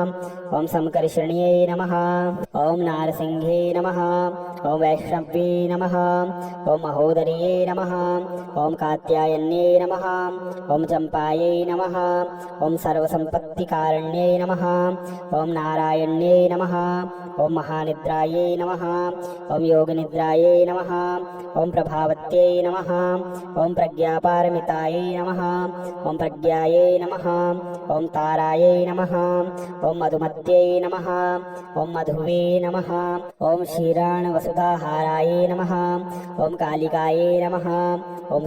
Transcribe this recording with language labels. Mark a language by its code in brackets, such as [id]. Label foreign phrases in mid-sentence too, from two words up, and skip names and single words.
[sa] ॐ संकर्षण्यै नमः ॐ नारसिंहे नमः ॐ वैष्णव्ये नमः ॐ महोदर्ये नमः ॐ कात्यायन्ये नमः ॐ चम्पायै नमः ॐ सर्वसम्पत्तिकारण्यै नमः ॐ नारायण्यै नमः ఓం మహానిద్రాయై నమః ఓం యోగనిద్రాయై నమః ఓం ప్రభావత్యై నమః ఓం ప్రజ్ఞాపారమితాయై నమః ఓం ప్రజ్ఞాయై నమః ఓం తారాయై నమః ఓం మధుమత్యై నమః ఓం మధువే నమః ఓం క్షీరాణవసుధాహారాయై నమః ఓం కాళికాయై నమః ఓం